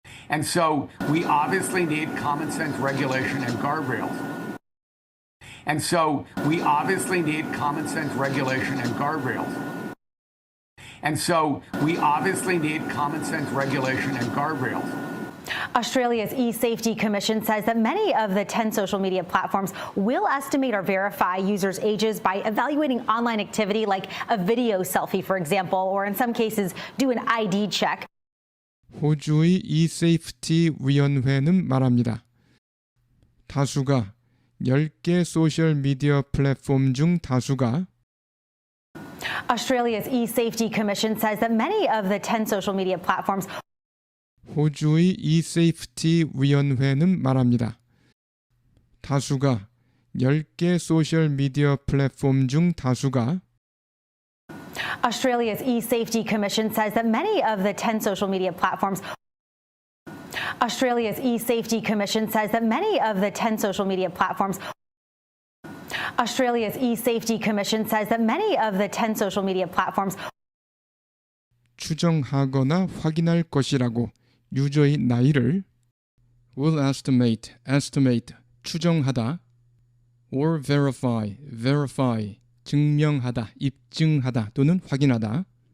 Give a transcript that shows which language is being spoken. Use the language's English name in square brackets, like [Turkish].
[English] And so we obviously need common sense regulation and guardrails. And so we obviously need common sense regulation and guardrails. And so we obviously need common sense regulation and guardrails. Australia's eSafety Commission says that many of the 10 social media platforms will estimate or verify users' ages by evaluating online activity like a video selfie, for example, or in some cases do an ID check. [Korean] 호주의 eSafety 위원회는 말합니다. 다수가 10개 소셜 미디어 플랫폼 중 다수가 [English] Australia's eSafety Commission says that many of the 10 social media platforms [Korean] 호주의 eSafety 위원회는 말합니다. 다수가 10개 소셜 미디어 플랫폼 중 다수가 [English] Australia's eSafety Commission says that many of the 10 social media platforms Australia's eSafety Commission says that many of the 10 social media platforms Australia's eSafety Commission says that many of the 10 social media platforms [Korean] 추정하거나 확인할 것이라고 유저의 나이를 [English] will estimate, [Korean] 추정하다 [English] or verify, [Korean] 증명하다, 입증하다 또는 확인하다